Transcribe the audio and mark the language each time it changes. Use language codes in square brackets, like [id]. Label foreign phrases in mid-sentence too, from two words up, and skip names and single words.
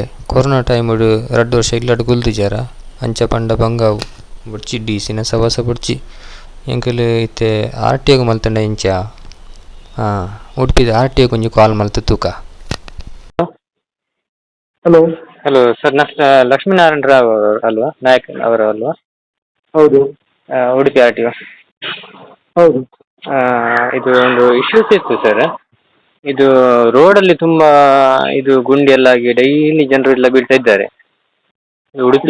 [tcy] ಕೊರೋನಾ ಟೈಮುಡು 2 ವರ್ಷ ಇಲ್ಲಡ್ ಗುಲ್ದಿಜಾರ ಅಂಚ ಪಂಡ ಬಂಗಾವು ಬೊಡ್ಚಿ ಡಿಸಿನ ಸವಾಸ ಬೊಡ್ಚಿ ಎಂಕಲ್ ಇತ್ತೆ RTOಗೆ ಮಲ್ತಂಡ ಇಂಚ ಉಡುಪಿದ RTO ಒಂಜಿ ಕಾಲ್ ಮಲ್ತು ತೂಕ. [kn] ಹಲೋ ಹಲೋ ಸರ್, ಲಕ್ಷ್ಮೀನಾರಾಯಣ ರಾವ್ ಅಲ್ವಾ, ನಾಯಕ್ ಅವರು ಅಲ್ವಾ? ಹೌದು ಉಡುಪಿ RTO. ಹೌದು. ಇದು ಒಂದು ಇಶ್ಯೂಸ್ ಇತ್ತು ಸರ್. ಇದು ರೋಡಲ್ಲಿ ತುಂಬಾ ಇದು ಗುಂಡಿ ಎಲ್ಲ ಆಗಿ ಡೈಲಿ ಜನರು ಎಲ್ಲ ಬೀಳ್ತಾ ಇದ್ದಾರೆ. ಉಡುಪಿ